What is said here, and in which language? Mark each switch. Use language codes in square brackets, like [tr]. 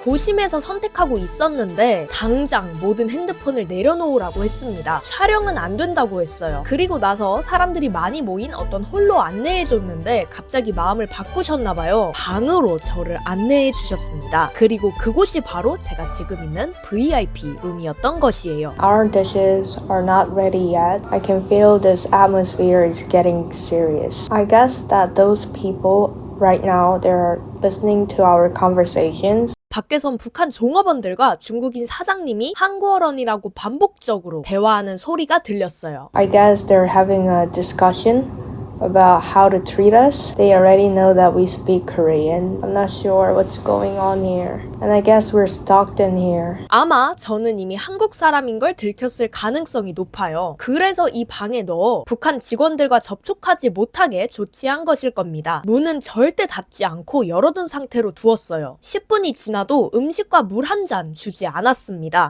[ko] 고심해서 선택하고 있었는데 당장 모든 핸드폰을 내려놓으라고 했습니다. 촬영은 안 된다고 했어요. 그리고 나서 사람들이 많이 모인 어떤 홀로 안내해줬는데 갑자기 마음을 바꾸셨나봐요. 방으로 저를 안내해주셨습니다. 그리고 그곳이 바로 제가 지금 있는 VIP 룸이었던 것이에요. [en] Our dishes are not ready yet. I can feel this atmosphere is getting serious. I guess that those people right now they're listening to our conversations. [ko] 밖에선 북한 종업원들과 중국인 사장님이 한국어런이라고 반복적으로 대화하는 소리가 들렸어요. [en] I guess they're having a discussion about how to treat us. They already know that we speak Korean. I'm not sure what's going on here. And I guess we're stuck in here. [ko] 아마 저는 이미 한국 사람인 걸 들켰을 가능성이 높아요. 그래서 이 방에 넣어 북한 직원들과 접촉하지 못하게 조치한 것일 겁니다. 문은 절대 닫지 않고 열어둔 상태로 두었어요. 10분이 지나도 음식과 물 한 잔 주지 않았습니다.